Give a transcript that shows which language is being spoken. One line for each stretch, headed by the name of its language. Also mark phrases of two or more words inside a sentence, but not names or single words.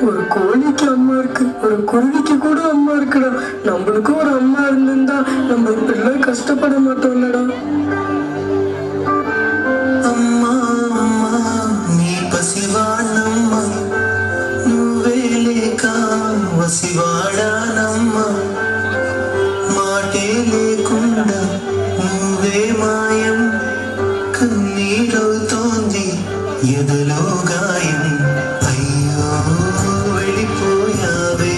Tamil: கோழிக்கு அம்மா இருக்கு, ஒரு குருவிக்கு கூட அம்மா இருக்குடா. நம்மளுக்கும் ஒரு அம்மா இருந்திருந்தா நம்ம இப்படிலாம் கஷ்டப்பட மாட்டோம்லடா.
Telugu: అమ్మా అమ్మా నీ పసివాణమ్మా నువ్వే లేక వసివాడానమ్మా మాటే లేకుండా నువ్వే మాయం కన్నీరవుతోంది ఎదలో గాయం అయ్యో వెళ్ళిపోయావే